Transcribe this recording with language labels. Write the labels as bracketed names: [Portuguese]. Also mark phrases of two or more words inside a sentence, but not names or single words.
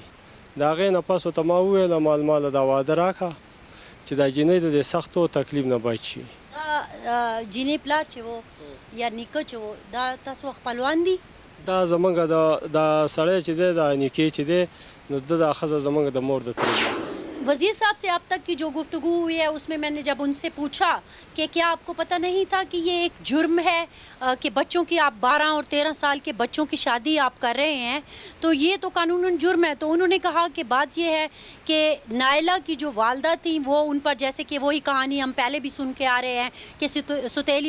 [Pashto] د هغې نه پس ورته ما وویله ماله دا واده راکړه چې دا جنۍ د دې سختو تکلیف نه بچ شي. دا جینې پلار چې و یا نیکه چې و، دا تاسو خپلوان دي؟ دا زمونږ دا سړی چې دی، دا نیکې چې دی، نو دا ښځه زمونږ د مور د تره ده. [Urdu] وزیر صاحب سے اب تک کی جو گفتگو ہوئی ہے اس میں نے جب ان سے پوچھا کہ کیا آپ کو پتہ نہیں تھا کہ یہ ایک جرم ہے کہ بچوں کی، آپ 12 اور 13 سال کے بچوں کی شادی آپ کر رہے ہیں، تو یہ تو قانوناً جرم ہے. تو انہوں نے کہا کہ بات یہ ہے کہ نائلہ کی جو والدہ تھیں وہ ان پر، جیسے کہ وہی کہانی ہم پہلے بھی سن کے آ رہے ہیں کہ ستیلی